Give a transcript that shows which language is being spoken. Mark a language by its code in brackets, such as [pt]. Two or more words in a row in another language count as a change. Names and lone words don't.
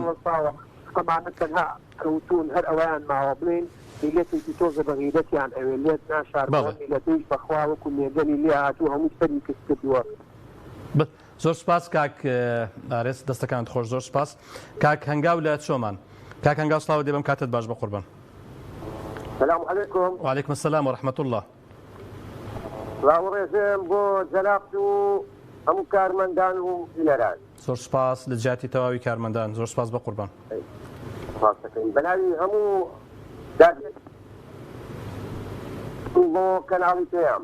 [ckb] ئەمانە تەنها کەوتون هەر ئەویان ماوە بڵێن میلەتێکی تۆزە بە غیرەتیان ئەوێ لێت ناشاردەوە میلەتەیش بەخوا وەکو مێگەنی لێ هاتوو هەموو سەری کەس کردووە زۆر سپاس کاک ئارێز دەستەکانت خۆش زۆر سپاس کاک هەنگاو لە چۆمان کاک هەنگاو سڵاو دێبم کاتت باش بە قوربان [ar] السلام عليكم وعليكم السلام ورحمة الله [ckb] ڕاوڕێژم بۆ جەنابت و هەموو کارمەندان و ژنەران زۆر سپاس لە جیاتی تەواوی کارمەندان زۆر سپاس بە قوربان بەناوی هەموو بۆ کەناڵی پێیان